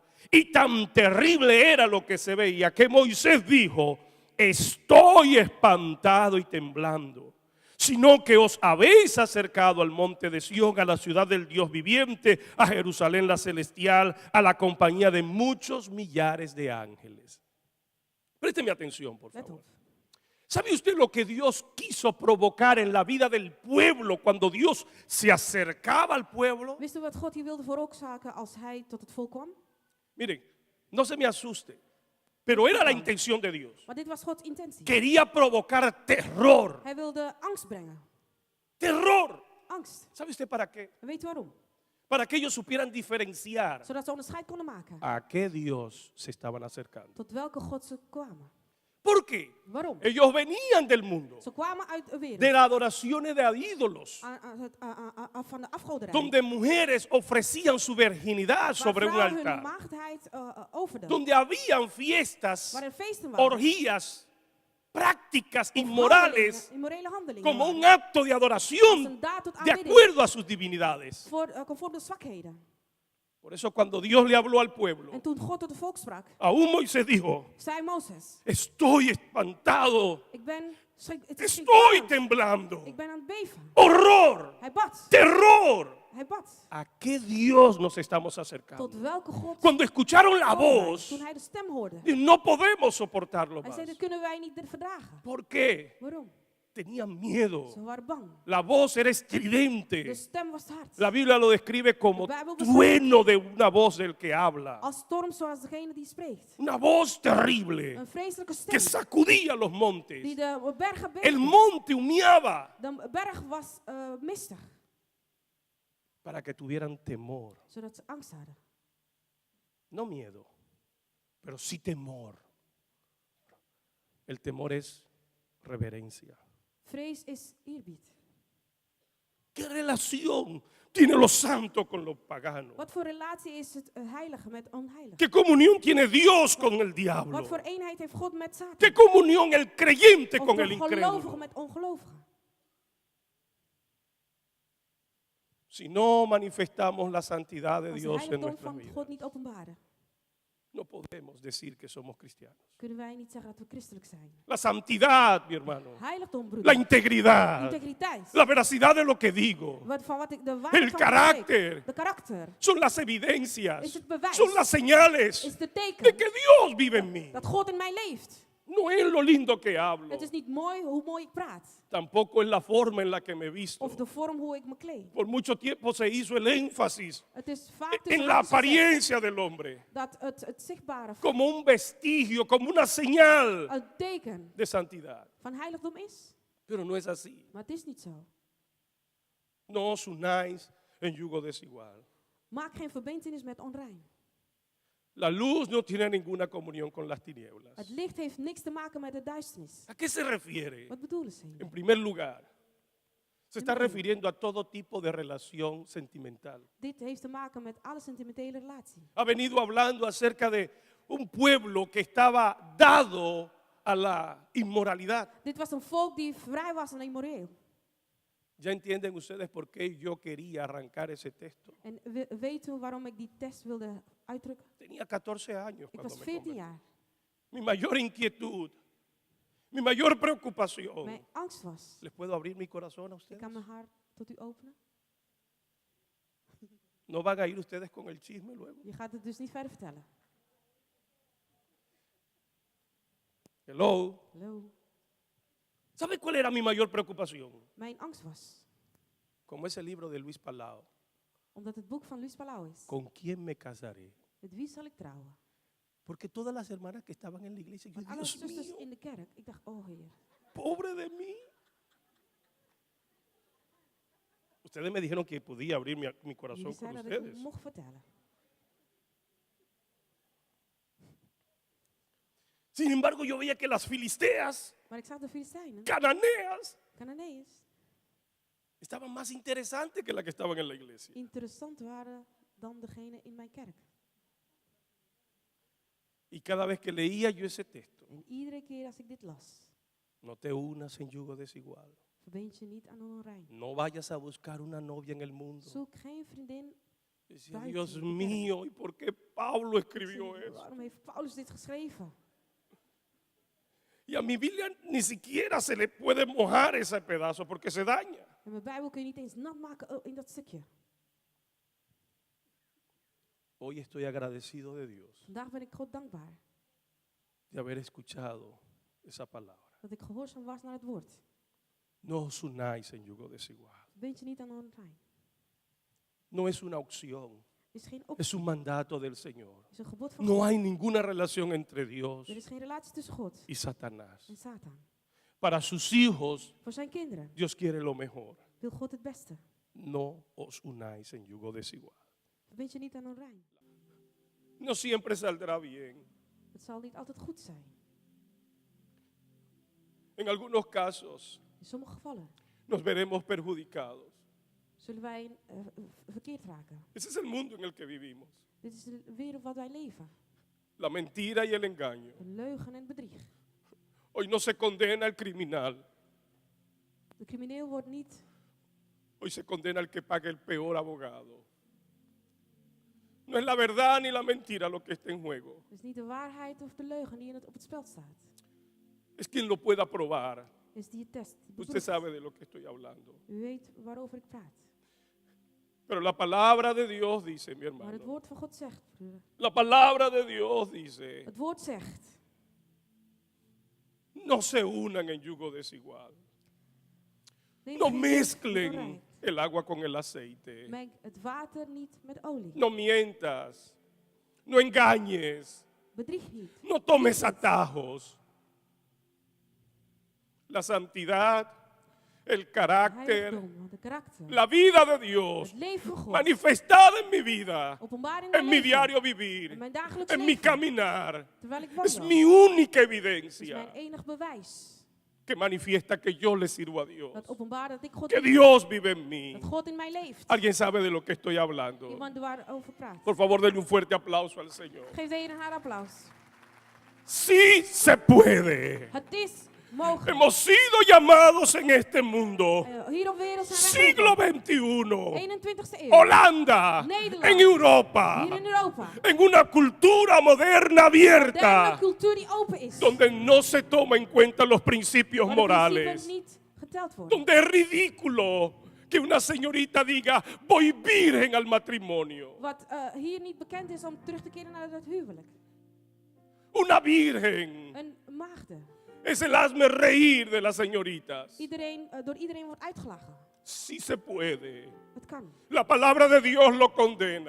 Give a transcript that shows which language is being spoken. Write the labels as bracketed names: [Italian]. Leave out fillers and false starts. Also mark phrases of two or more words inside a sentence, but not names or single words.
[Spanish] Y tan terrible era lo que se veía que Moisés dijo: estoy espantado y temblando, sino que os habéis acercado al monte de Sión, a la ciudad del Dios viviente, a Jerusalén la celestial, a la compañía de muchos millares de ángeles. Présteme atención, por [Dutch] Let [Spanish] favor. [Dutch] op. [Spanish] ¿Sabe usted lo que Dios quiso provocar en la vida del pueblo cuando Dios se acercaba al pueblo? [Dutch] Wist u wat God hier wilde veroorzaken als hij tot het volk kwam? [Spanish] Miren, no se me asuste, pero era la intención de Dios. [Dutch] Maar dit was Gods intentie. [Spanish] Quería provocar terror. [Dutch] Hij wilde angst brengen. [Spanish] Terror. [Dutch] Angst. [Spanish] ¿Sabe usted para qué? [Dutch] En weet u waarom? [Spanish] Para que ellos supieran diferenciar [Dutch] Zodat ze onderscheid konden maken. [Spanish] a qué Dios se estaban acercando. [Dutch] Tot welke God ze kwamen. [Spanish] ¿Por qué? [Dutch] Waarom? [Spanish] Ellos venían del mundo, [Dutch] Ze kwamen uit de wereld. [Spanish] de las adoraciones de ídolos, [Dutch] Van de afgoderij. [Spanish] donde mujeres ofrecían su virginidad [Dutch] Waar [Spanish] sobre un [Dutch] vrouwen hun [Spanish] altar, [Dutch] maagdheid overden. [Spanish] donde habían fiestas, [Dutch] Waar er feesten waren. [Spanish] orgías, prácticas [Dutch] Of [Spanish] inmorales, [Dutch] handelingen, immorele handelingen [Spanish] como [Dutch] waren. [Spanish] un acto de [Dutch] Als [Spanish] adoración [Dutch] een daad tot [Spanish] de [Dutch] aanbidding. [Spanish] acuerdo a sus divinidades. [Dutch] Conform de zwakheden. [Spanish] Por eso cuando Dios le habló al pueblo, [Dutch] En toen God tot het volk sprak, [Spanish] aún Moisés dijo: [Dutch] zei Mozes: [Spanish] estoy espantado, [Dutch] ik ben het is [Spanish] estoy [Dutch] angst. [Spanish] temblando, [Dutch] Ik ben aan het beven. [Spanish] horror, [Dutch] Hij bad. [Spanish] terror. [Dutch] Hij bad. [Spanish] ¿A qué Dios nos estamos acercando? [Dutch] Tot welke God [Spanish] Cuando escucharon la [Dutch] kwam hij? [Spanish] voz, [Dutch] Toen hij de stem hoorde. [Spanish] no podemos soportarlo [Dutch] Hij [Spanish] más. [Dutch] zei, dat kunnen wij niet verdragen. [Spanish] ¿Por qué? [Dutch] Waarom? [Spanish] Tenían miedo. [Dutch] Ze waren bang. [Spanish] La voz era [Dutch] De [Spanish] estridente. [Dutch] stem was hard. [Spanish] La Biblia lo describe como [Dutch] De Bijbel [Spanish] trueno de una voz del que habla. [Dutch] Als storm zoals degene die spreekt. [Spanish] Una voz terrible [Dutch] Een vreselijke [Spanish] que [Dutch] stem [Spanish] sacudía los [Dutch] die [Spanish] montes. [Dutch] de bergen [Spanish] El [Dutch] beefde. [Spanish] monte humeaba [Dutch] De berg was mistig, [Spanish] para que tuvieran temor. zodat ze angst hadden. No miedo, pero sí temor. El temor es reverencia. [Dutch] Vrees is eerbied. [Spanish] ¿Qué relación tiene los santos con los paganos? [Dutch] Wat voor relatie is het heilige met onheilige? [Spanish] ¿Qué comunión tiene Dios con el diablo? [Dutch] Wat voor eenheid heeft God met Satan? [Spanish] ¿Qué comunión el creyente [Dutch] Of [Spanish] con [Dutch] de [Spanish] el [Dutch] gelovigen [Spanish] incrédulo? [Dutch] met ongelovigen? [Spanish] Si no manifestamos la santidad de [Dutch] Als de [Spanish] Dios en [Dutch] heiligdom [Spanish] nuestra [Dutch] van [Spanish] vida, [Dutch] God niet openbaren, [Spanish] no podemos decir que somos cristianos. [Dutch] kunnen wij niet zeggen dat we christelijk zijn. [Spanish] La santidad, mi hermano, [Dutch] Heiligdom, [Spanish] la [Dutch] broeder. [Spanish] integridad, [Dutch] Integriteit. [Spanish] la veracidad de lo que digo, [Dutch] Van wat ik, de [Spanish] el [Dutch] waarheid van [Spanish] carácter, [Dutch] de karakter. [Spanish] son las evidencias, [Dutch] Is het bewijs. [Spanish] son las señales [Dutch] Is de [Spanish] de [Dutch] teken [Spanish] que Dios vive en mí. [Dutch] dat God in mij leeft. [Spanish] No es lo lindo que hablo, [Dutch] Het is niet mooi hoe mooi ik praat. [Spanish] tampoco es la forma en la que me visto. [Dutch] Of de vorm hoe ik me kleed. [Spanish] Por mucho tiempo se hizo el énfasis [Dutch] Het is vaak [Spanish] en [Dutch] tussen [Spanish] la [Dutch] haakjes gezegd [Spanish] apariencia del hombre, [Dutch] dat het zichtbare [Spanish] como un vestigio, como una señal [Dutch] een teken [Spanish] de santidad. [Dutch] van heiligdom is. [Spanish] Pero no es así. [Dutch] Maar het is niet zo. [Spanish] No os unáis en yugo desigual. [Dutch] Maak geen verbintenis met onrein. [Spanish] La luz no tiene ninguna comunión con las tinieblas. [Dutch] Het licht heeft niks te maken met de duisternis. [Spanish] ¿A qué se refiere? [Dutch] Wat bedoelen ze hier? [Spanish] En primer lugar, se está refiriendo a todo tipo de relación sentimental. [Dutch] Dit heeft te maken met alle sentimentele relatie. [Spanish] Ha venido hablando acerca de un pueblo que estaba dado a la inmoralidad. [Dutch] Dit was een volk die vrij was en immoreel. [Spanish] Ya entienden ustedes por qué yo quería arrancar ese texto. [Dutch] En weet u waarom ik die test wilde uitdrukken? [Spanish] Tenía 14 años [Dutch] Ik [Spanish] cuando [Dutch] was [Spanish] me [Dutch] 14 [Spanish] convertí. [Dutch] jaar. [Spanish] Mi mayor inquietud, mi mayor preocupación. [Dutch] Mijn angst was. [Spanish] ¿Les puedo abrir mi corazón a [Dutch] Ik [Spanish] ustedes? [Dutch] kan mijn hart tot u openen. [Spanish] No van a ir ustedes con el chisme luego. [Dutch] Je gaat het dus niet verder vertellen. [English] Hello. [Dutch] Hallo. [Spanish] ¿Sabe cuál era mi mayor preocupación? [Dutch] Mijn angst was. [Spanish] Como ese libro de Luis Palau. [Dutch] Omdat het boek van Luis Palau is. [Spanish] ¿Con quién me casaré? [Dutch] Met wie zal ik trouwen? [Spanish] Porque todas las hermanas que estaban en la iglesia, yo, [Dutch] Want alle [Spanish] Dios [Dutch] zusters [Spanish] mío, [Dutch] in de kerk. Ik dacht, oh Heer. [Spanish] pobre de mí. Ustedes me dijeron que podía abrir mi corazón [Dutch] Jullie [Spanish] con [Dutch] zeiden dat ik [Spanish] ustedes. [Dutch] het mocht vertellen. [Spanish] Sin embargo, yo veía que las filisteas, [Dutch] Maar ik zag de Filistijnen, [Spanish] cananeas, [Dutch] Cananees, [Spanish] estaban más interesantes que las que estaban en la iglesia. [Dutch] interessant waren dan degene in mijn kerk. [Spanish] Y cada vez que leía yo ese texto, [Dutch] En iedere keer als ik dit las, [Spanish] no te unas en yugo desigual. [Dutch] verbind je niet aan onrein. [Spanish] No vayas a buscar una novia en el mundo. [Dutch] Zoek geen vriendin. [Spanish] Decía, [Dutch] buiten [Spanish] Dios [Dutch] de kerk. [Spanish] mío, ¿y por qué Pablo escribió eso? [Dutch] Waarom heeft Paulus dit geschreven? [Spanish] Y a mi Biblia ni siquiera se le puede mojar ese pedazo porque se daña. [Dutch] En mijn Bijbel kun je niet eens nat maken in dat stukje. [Spanish] Hoy estoy agradecido de Dios [Dutch] Vandaag ben ik God dankbaar [Spanish] de haber escuchado esa palabra. [Dutch] dat ik gehoorzaam was naar het woord. [Spanish] No os unáis en yugo desigual. [Dutch] Verbind je niet aan onrein. [Spanish] No es una opción, [Dutch] Is geen [Spanish] es [Dutch] optie. [Spanish] un mandato del Señor. [Dutch] Is een gebod van [Spanish] No [Dutch] God. [Spanish] hay ninguna relación entre Dios [Dutch] Er is geen relatie tussen God [Spanish] y Satanás. [Dutch] en Satan. [Spanish] Para sus hijos, [Dutch] Voor zijn kinderen [Spanish] Dios quiere lo mejor. [Dutch] wil God het beste. [Spanish] No os unáis en yugo desigual. [Dutch] Verbind je niet aan onrein. [Spanish] No siempre saldrá bien. [Dutch] Het zal niet altijd goed zijn. [Spanish] En algunos casos [Dutch] In sommige gevallen [Spanish] nos veremos perjudicados. [Dutch] zullen wij verkeerd raken. [Spanish] Ese es el mundo en el que vivimos. [Dutch] Dit is de wereld waar wij leven. [Spanish] La mentira y el engaño. [Dutch] De leugen en bedrieg. [Spanish] Hoy no se condena al criminal. [Dutch] De crimineel wordt niet, [Spanish] Hoy se condena al que pague el peor abogado. No es la verdad ni la mentira lo que está en juego. [Dutch] het is niet de waarheid of de leugen die op het spel staat. [Spanish] Es quien lo pueda probar. [Dutch] Is die test. Die [Spanish] Usted [Dutch] beproeft. [Spanish] sabe de lo que estoy hablando. [Dutch] U weet waarover ik praat. [Spanish] Pero la palabra de Dios dice, mi [Dutch] Maar het [Spanish] hermano. [Dutch] woord van God zegt, broeder. [Spanish] La palabra de Dios dice, [Dutch] Het woord zegt, [Spanish] no se unan en yugo desigual. [Dutch] neem [Spanish] No [Dutch] geen deel met [Spanish] mezclen [Dutch] onrein. [Spanish] el agua con el aceite. [Dutch] Meng het water niet met olie. [Spanish] No mientas. No engañes. [Dutch] Bedrieg niet. [Spanish] No tomes atajos. La santidad, el carácter, [Dutch] Heiligdom, de karakter. [Spanish] la vida de Dios [Dutch] Het leven van God. [Spanish] manifestada en mi vida, [Dutch] Openbaring [Spanish] en mi [Dutch] leven. [Spanish] diario vivir, [Dutch] In mijn dagelijks [Spanish] en mi [Dutch] leven. [Spanish] caminar. [Dutch] Terwijl ik [Spanish] Es [Dutch] wandel. [Spanish] mi única [Dutch] Het is [Spanish] evidencia [Dutch] mijn enig bewijs. [Spanish] que manifiesta que yo le sirvo a Dios, [Dutch] Dat openbaart dat ik God [Spanish] que [Dutch] lief heb. [Spanish] Dios vive en mí. [Dutch] Dat God in mij leeft. [Spanish] ¿Alguien sabe de lo que estoy hablando? [Dutch] Iemand waarover praat. [Spanish] Por favor, denle un fuerte aplauso al Señor. [Dutch] Geef de Heer haar applaus. [Spanish] Sí se puede. [Dutch] Het is mogen. [Spanish] Hemos sido llamados en este mundo. [Dutch] Hier op wereld zijn wij [Spanish] Siglo [Dutch] geroepen. [Spanish] XXI. [Dutch] 21ste eeuw. [Spanish] Holanda. [Dutch] Nederland. [Spanish] En Europa. [Dutch] Hier in Europa. [Spanish] En una cultura moderna [Dutch] Derde [Spanish] abierta. [Dutch] cultuur die open is. [Spanish] Donde no se toma en cuenta los principios [Dutch] Waar de principes [Spanish] morales. [Dutch] niet geteld worden. [Spanish] Donde es ridículo que una señorita diga, voy virgen al matrimonio. [Dutch] Wat hier niet bekend is om terug te keren naar het huwelijk. [Spanish] Una virgen [Dutch] Een maagde. [Spanish] es el hazme reír de las señoritas. [Dutch] Door iedereen wordt uitgelachen. [Spanish] Sí se puede. [Dutch] Het kan. [Spanish] La palabra de Dios lo condena.